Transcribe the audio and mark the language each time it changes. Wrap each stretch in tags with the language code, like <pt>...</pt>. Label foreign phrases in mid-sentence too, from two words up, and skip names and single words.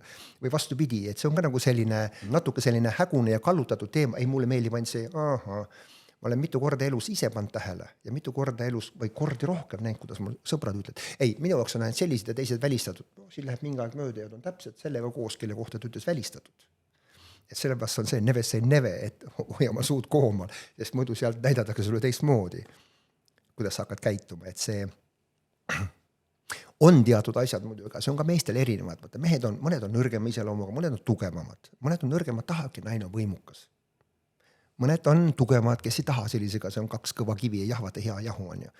<et>Või vastupidi, et see on ka nagu selline, natuke selline hägune ja kallutatud teema. Ei, mulle meeldib ainult see, ma olen mitu korda elus ise pannud tähele ja mitu korda elus või kordi rohkem näinud, kuidas mul sõbrad ütlevad. Ei, minu jaoks on ainult sellised ja teised välistatud. No, siin läheb mingi aeg mööda ja on täpselt sellega koos, kelle kohta ütles välistatud. Et sellepärast on see</et> <en>never say never,</en> <et>et hoia oma suud koomal, sest muidu sealt näidatakse sulle teistmoodi, kuidas sa hakkad käituma, et see on teatud asjad muidu, aga see on ka meestel erinevad. Mehed on, mõned on nõrgema iseloomuga, mõned on tugevamad. Mõned on nõrgemad, tahabki, naine on võimukas. Mõned on tugevamad, kes ei taha sellisega, see on kaks kõva kivi ja jahvate hea jahu on ju.</et>